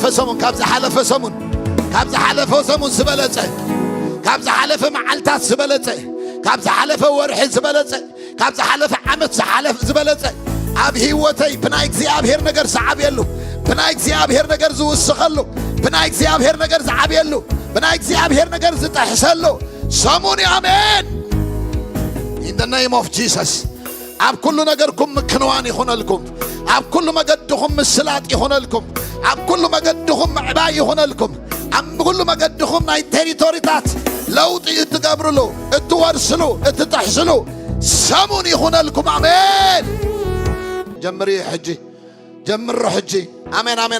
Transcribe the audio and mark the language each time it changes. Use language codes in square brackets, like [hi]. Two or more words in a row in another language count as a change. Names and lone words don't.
[ti] ሰሙን ካብ ዝሓለፈ ሰሙን ካብ ዝሓለፈ ሰሙን ዝበለጸ ካብ ዝሓለፈ መዓልታት ዝበለጸ ካብ ዝሓለፈ ወርሒ ዝበለጸ ካብ ዝሓለፈ ዓመት ዝበለጸ ኣብ ህይወተይ ብናይ እግዚአብሔር ነገር ዝዓብየሉ ብናይ እግዚአብሔር ነገር ዝውስኸሉ ብናይ እግዚአብሔር ነገር ዝዓብየሉ ብናይ እግዚአብሔር ነገር ዝጠሕሰሉ ሰሙን አሜን [en] in the name of Jesus [ti] ኣብ ኩሉ ነገርኩም ምክንዋን ይኹነልኩም ኣብ ኩሉ መገድኹም ምስላጥ ይኹነልኩም ኣብ ኩሉ መገድኹም ምዕባይ ይኹነልኩም ኣብ ኩሉ መገድኹም ናይ ቴሪቶሪታት ለውጥ እትገብርሉ እትወርስሉ እትጠሕስሉ ሰሙን ይኹነልኩም አሜን ጀምሪ ሕጂ ጀምሮ ሕጂ አሜን አሜን